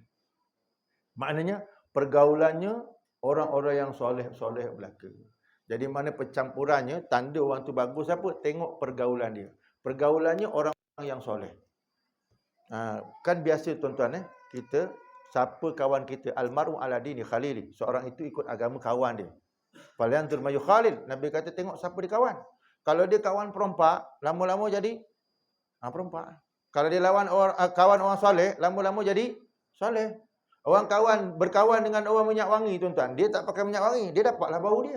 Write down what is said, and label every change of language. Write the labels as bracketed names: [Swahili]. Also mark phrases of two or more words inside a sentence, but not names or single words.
[Malay] Maknanya pergaulannya orang-orang yang soleh belaka. Jadi mana pencampurannya, tanda orang tu bagus apa? Tengok pergaulan dia. Pergaulannya orang yang soleh. Kan biasa tuan-tuan kita siapa kawan kita, [Arabic] المرء على دين خليله, [Malay] seorang itu ikut agama kawan dia. [Arabic] فلينظر من يخالل, [Malay] Nabi kata tengok siapa dia kawan. Kalau dia kawan perompak, lama-lama jadi perompak. Kalau dia kawan orang soleh, lama-lama jadi soleh. Orang berkawan dengan orang minyak wangi tuan-tuan, dia tak pakai minyak wangi, dia dapatlah bau dia.